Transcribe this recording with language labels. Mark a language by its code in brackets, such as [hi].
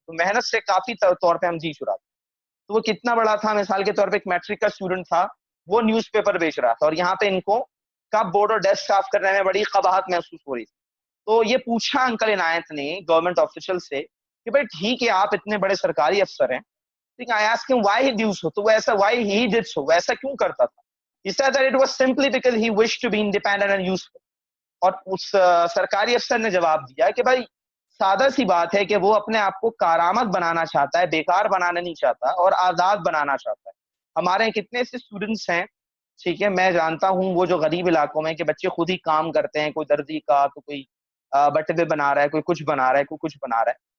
[ur] تو محنت سے کافی طور پہ ہم جی چراتے ہیں. تو وہ کتنا بڑا تھا, مثال کے طور پہ ایک میٹرک کا اسٹوڈنٹ تھا, وہ نیوز پیپر بیچ رہا تھا, اور یہاں پہ ان کو کب بورڈ اور ڈیسک صاف کرنے میں بڑی قباحت محسوس ہو رہی تھی. تو یہ پوچھا انکل عنایت نے گورنمنٹ آفیشل سے کہ بھائی ٹھیک ہے آپ اتنے بڑے سرکاری افسر ہیں, ٹھیک ہے, [en] I asked him why he do so, [ur] تو وہ ایسا [en] why he did so, [ur] وہ ایسا کیوں کرتا تھا. [en] He said that it was simply because he wished to be independent and useful. [ur] اور اس سرکاری افسر نے جواب دیا کہ بھائی سادہ سی بات ہے کہ وہ اپنے آپ کو کارآمد بنانا چاہتا ہے, بیکار بنانا نہیں چاہتا, اور آزاد بنانا چاہتا ہے. ہمارے یہاں کتنے سے اسٹوڈنٹس ہیں, ٹھیک ہے, میں جانتا ہوں وہ جو غریب علاقوں میں کہ بچے خود ہی کام کرتے ہیں, کوئی درزی کا, تو کوئی بٹوے بنا رہا ہے, کوئی کچھ بنا رہا ہے, کوئی کچھ بنا رہا ہے.